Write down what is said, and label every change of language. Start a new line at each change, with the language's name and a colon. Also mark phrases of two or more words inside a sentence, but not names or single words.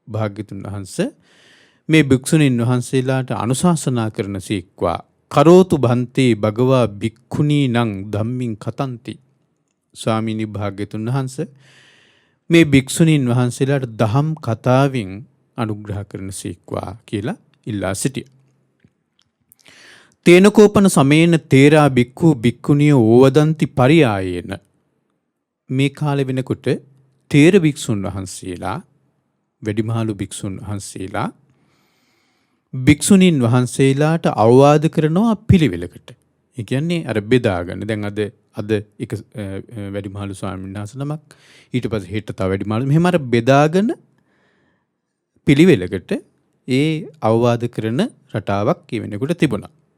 Sinhala: භාග්‍යතුන් වහන්සේ මේ භික්ෂුණීන් වහන්සේලාට අනුශාසනා කරන
Pali: සීක්වා කරෝතු භන්තේ භගවා භික්ඛුණී නං ධම්මින් කතන්ති.
Sinhala: ස්වාමීනි භාග්‍යතුන් වහන්සේ මේ භික්ෂුණීන් වහන්සේලාට දහම් කතාවෙන් අනුග්‍රහ කරන සීක්වා කියලා ඉල්ලා සිටිය.
Pali: තේනකෝපන සමේන තේරා භික්ඛු භික්ඛුණිය ඕවදන්ති පරියායේන.
Sinhala: මේ කාලෙ වෙනකොට තේර භික්ෂුන් වහන්සේලා වැඩිමහලු භික්ෂුන් වහන්සේලා භික්ෂුණීන් වහන්සේලාට අවවාද කරනවා පිළිවෙලකට. ඒ කියන්නේ අර බෙදාගන්න. දැන් අද එක වැඩිමහලු ස්වාමීන් වහන්සේ නමක් ඊට පස්සේ හෙට තව වැඩිමහලු මෙහෙම අර බෙදාගෙන පිළිවෙලකට ඒ අවවාද කරන රටාවක් කියවෙනකොට තිබුණා.